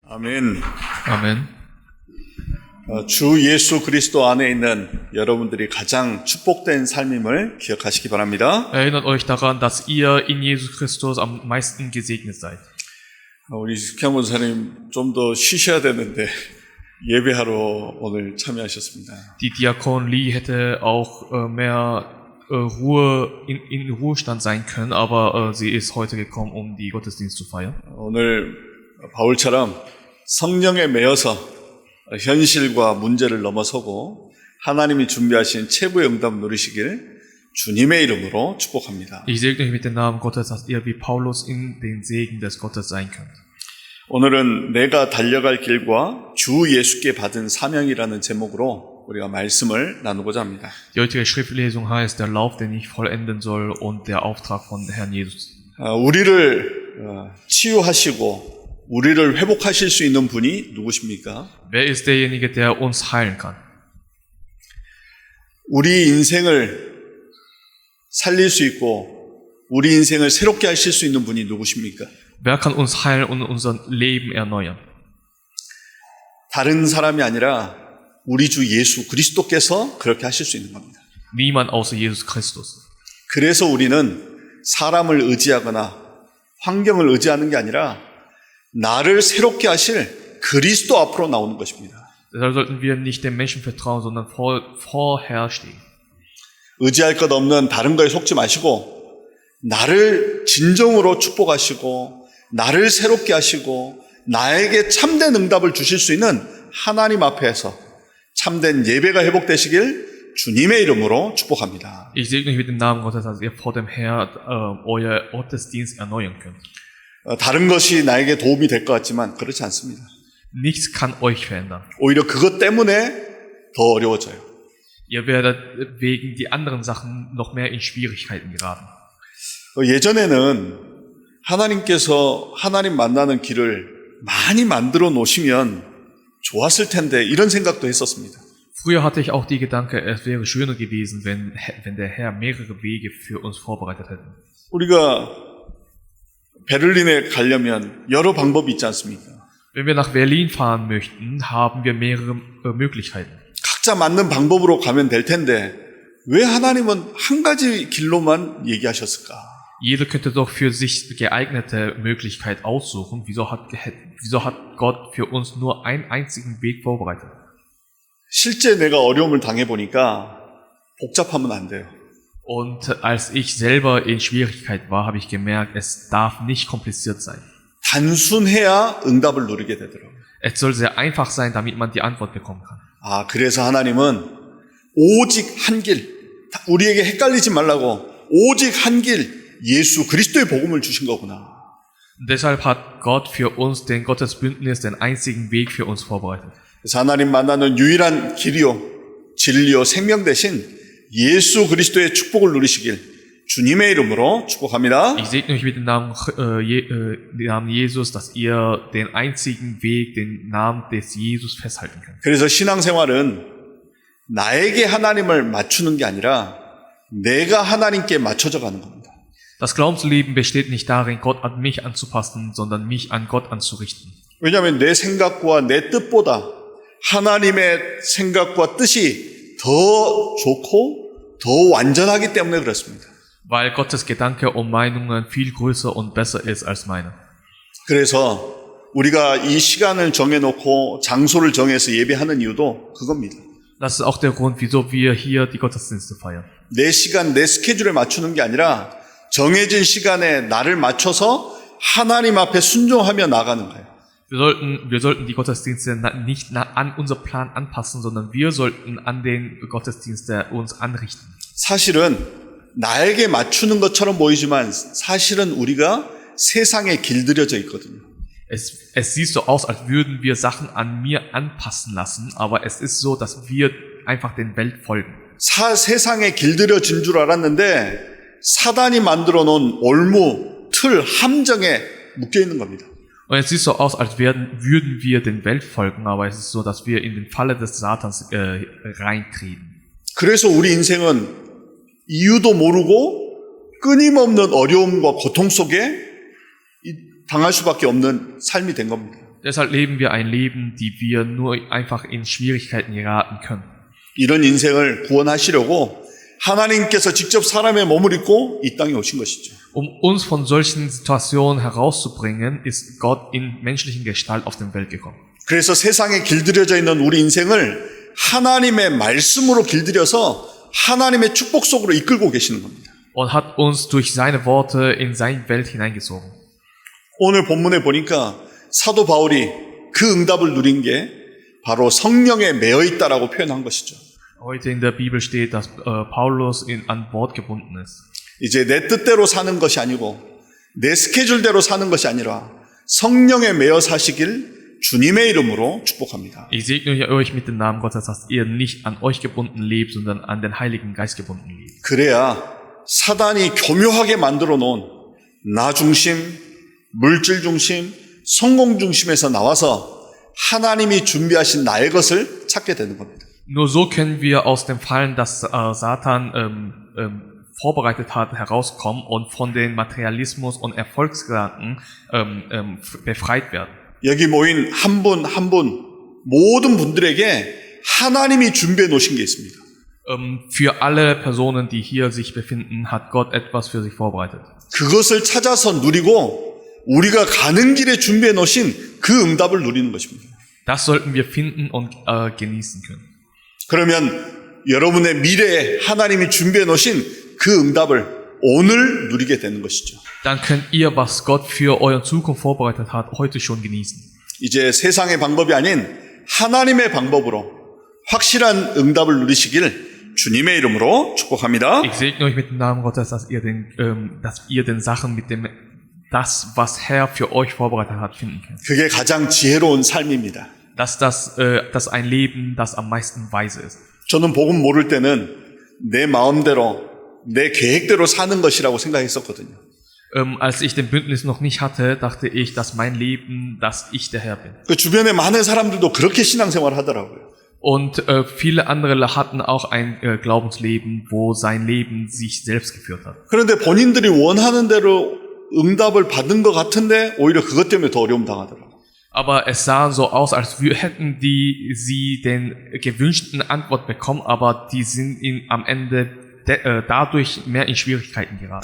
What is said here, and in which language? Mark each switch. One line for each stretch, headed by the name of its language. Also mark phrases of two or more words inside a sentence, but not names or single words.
Korean: 아멘.
German: Amen.
Korean: 주 예수 그리스도 안에 있는 여러분들이 가장 축복된 삶임을 기억하시기 바랍니다.
German: Erinnert euch daran, dass ihr in Jesus Christus am meisten gesegnet seid.
Korean: 우리 숙현 권사님 좀 더 쉬셔야 되는데 예배하러 오늘 참여하셨습니다.
German: Die Diakon Lee hätte auch mehr Ruhe in Ruhestand sein können, aber sie ist heute gekommen, um die Gottesdienst zu feiern.
Korean: 오늘 바울처럼 성령에 매여서 현실과 문제를 넘어서고 하나님이 준비하신 최고의 응답 누리시길 주님의 이름으로 축복합니다.
German: Ich segne euch mit dem Namen Gottes, dass ihr wie Paulus in den Segen des Gottes sein könnt.
Korean: 오늘은 내가 달려갈 길과 주 예수께 받은 사명이라는 제목으로 우리가 말씀을 나누고자 합니다.
German: Die heutige Schriftlesung heißt der Lauf, den ich vollenden soll und der Auftrag von Herrn Jesus.
Korean: 우리를 치유하시고 우리를 회복하실 수 있는 분이 누구십니까?
German: Wer ist derjenige, der uns heilen kann?
Korean: 우리 인생을 살릴 수 있고 우리 인생을 새롭게 하실 수 있는 분이 누구십니까?
German: Wer kann uns heilen und unser Leben erneuern?
Korean: 다른 사람이 아니라 우리 주 예수 그리스도께서 그렇게 하실 수 있는 겁니다.
German: Niemand außer Jesus Christus.
Korean: 그래서 우리는 사람을 의지하거나 환경을 의지하는 게 아니라 나를 새롭게 하실 그리스도 앞으로 나오는 것입니다.
German: Deshalb sollten wir nicht den Menschen vertrauen, sondern vorher stehen.
Korean: 의지할 것 없는 다른 거에 속지 마시고 나를 진정으로 축복하시고 나를 새롭게 하시고 나에게 참된 응답을 주실 수 있는 하나님 앞에서 참된 예배가 회복되시길 주님의 이름으로 축복합니다.
German: Ich segne euch mit dem Namen Gottes, dass ihr vor dem Herrn euer Gottesdienst erneuern könnt.
Korean: 다른 것이 나에게 도움이 될 것 같지만 그렇지 않습니다.
German: Nichts kann euch verändern.
Korean: 오히려 그것 때문에 더 어려워져요.
German: Ihr werdet wegen die anderen Sachen noch mehr in Schwierigkeiten geraten.
Korean: 예전에는 하나님께서 하나님 만나는 길을 많이 만들어 놓으시면 좋았을 텐데 이런 생각도 했었습니다.
German: Früher hatte ich auch die Gedanke, es wäre schöner gewesen, wenn der Herr mehrere Wege für uns vorbereitet hätte.
Korean: 우리가 베를린에 가려면 여러 방법이 있지 않습니까?
German: Wenn wir nach Berlin fahren möchten, haben wir mehrere Möglichkeiten.
Korean: 각자 맞는 방법으로 가면 될 텐데 왜 하나님은 한 가지 길로만 얘기하셨을까?
German: Jeder könnte doch für sich geeignete Möglichkeit aussuchen. Wieso hat Gott für uns nur einen einzigen Weg vorbereitet?
Korean: 실제 내가 어려움을 당해보니까 복잡하면 안 돼요.
German: Und als ich selber in Schwierigkeit war, habe ich gemerkt, es darf nicht kompliziert sein.
Korean: 단순해야 응답을 누리게 되더라고요.
German: Es soll sehr einfach sein, damit man die Antwort bekommen kann.
Korean: 그래서 하나님은 오직 한 길, 우리에게 헷갈리지 말라고 오직 한 길, 예수 그리스도의 복음을 주신 거구나.
German: Deshalb hat Gott für uns den Gottesbündnis, den einzigen Weg für uns vorbereitet.
Korean: 그래서 하나님 만나는 유일한 길이요, 진리요, 생명 대신 예수 그리스도의 축복을 누리시길 주님의 이름으로 축복합니다.
German: Ich segne euch mit dem Namen Jesus, dass ihr den einzigen Weg, den Namen des Jesus festhalten könnt.
Korean: 그래서 신앙생활은 나에게 하나님을 맞추는 게 아니라 내가 하나님께 맞춰져 가는 겁니다.
German: Das Glaubensleben besteht nicht darin, Gott an mich anzupassen, sondern mich an Gott anzurichten.
Korean: 왜냐하면 내 생각과 내 뜻보다 하나님의 생각과 뜻이 더 좋고 더 완전하기 때문에 그렇습니다.
German: Weil Gottes Gedanke und Meinungen viel größer und besser ist als meine.
Korean: 그래서 우리가 이 시간을 정해놓고 장소를 정해서 예배하는 이유도 그겁니다.
German: Das ist auch der Grund, wieso wir hier die Gottesdienste feiern.
Korean: 내 시간, 내 스케줄에 맞추는 게 아니라 정해진 시간에 나를 맞춰서 하나님 앞에 순종하며 나가는 거예요.
German: Wir sollten die Gottesdienste nicht an unser Plan anpassen, sondern wir sollten an den Gottesdienste uns anrichten.
Korean: 사실은 나에게 맞추는 것처럼 보이지만 사실은 우리가 세상에 길들여져 있거든요.
German: Es sieht so aus, als würden wir Sachen an mir anpassen lassen, aber es ist so, dass wir einfach den Welt folgen.
Korean: 세상에 길들여진 줄 알았는데 사단이 만들어 놓은 올무, 틀, 함정에 묶여 있는 겁니다.
German: Und es sieht so aus, als würden wir den Welt folgen, aber es ist so, dass wir in den Falle des Satans reintreten.
Korean: 그래서 우리 인생은 이유도 모르고 끊임없는 어려움과 고통 속에 당할 수밖에 없는 삶이 된 겁니다.
German: Deshalb leben wir ein Leben, die wir nur einfach in Schwierigkeiten geraten können.
Korean: 이런 인생을 구원하시려고 하나님께서 직접 사람의 몸을 입고 이 땅에 오신 것이죠.
German: Uns von solchen Situationen herauszubringen, ist Gott in menschlichen Gestalt auf die Welt gekommen.
Korean: 그래서 세상에 길들여져 있는 우리 인생을 하나님의 말씀으로 길들여서 하나님의 축복 속으로 이끌고 계시는 겁니다.
German: Und hat uns durch seine Worte in seine Welt hineingezogen.
Korean: 오늘 본문에 보니까 사도 바울이 그 응답을 누린 게 바로 성령에 매여 있다라고 표현한 것이죠.
German: Heute in der Bibel steht, dass Paulus an Bord gebunden ist.
Korean: 이제 내 뜻대로 사는 것이 아니고 내 스케줄대로 사는 것이 아니라 성령에 매여 사시길 주님의 이름으로 축복합니다.
German: Ich segne euch mit dem Namen Gottes, dass ihr nicht an euch gebunden lebt, sondern an den Heiligen Geist gebunden lebt.
Korean: 그래야 사단이 교묘하게 만들어 놓은 나 중심, 물질 중심, 성공 중심에서 나와서 하나님이 준비하신 나의 것을 찾게 되는 겁니다.
German: Nur so können wir aus dem Fallen, das Satan vorbereitet hat, herauskommen und von den Materialismus und Erfolgsgedanken befreit werden.
Korean: 여기 모인 한 분 한 분 모든 분들에게 하나님이 준비해 놓으신 게 있습니다.
German: Für alle Personen, die hier sich befinden, hat Gott etwas für sich vorbereitet.
Korean: 그것을 찾아서 누리고 우리가 가는 길에 준비해 놓으신 그 응답을 누리는 것입니다.
German: Das sollten wir finden und genießen können.
Korean: 그러면 여러분의 미래에 하나님이 준비해 놓으신 그 응답을 오늘 누리게 되는 것이죠.
German: Dann könnt ihr, was Gott für eure Zukunft vorbereitet hat, heute schon genießen.
Korean: 이제 세상의 방법이 아닌 하나님의 방법으로 확실한 응답을 누리시길 주님의 이름으로 축복합니다.
German: Ich segne euch mit dem Namen Gottes, dass ihr den Sachen mit dem das, was Herr für euch vorbereitet hat, finden könnt.
Korean: 그게 가장 지혜로운 삶입니다.
German: Das ein Leben, das am meisten weise ist.
Korean: 저는 복음 모를 때는 내 마음대로 내 계획대로 사는 것이라고 생각했었거든요.
German: Als ich den Bündnis noch nicht hatte, dachte ich, dass mein Leben, dass ich der Herr bin.
Korean: 그 주변에 많은 사람들도 그렇게 신앙생활을 하더라고요.
German: Und viele andere hatten auch ein Glaubensleben, wo sein Leben sich selbst geführt hat.
Korean: 그런데 본인들이 원하는 대로 응답을 받은 것 같은데 오히려 그것 때문에 더 어려움 당하더라고요.
German: Aber es sah so aus, als hätten sie den gewünschten Antwort bekommen, aber die sind am Ende dadurch mehr in Schwierigkeiten geraten.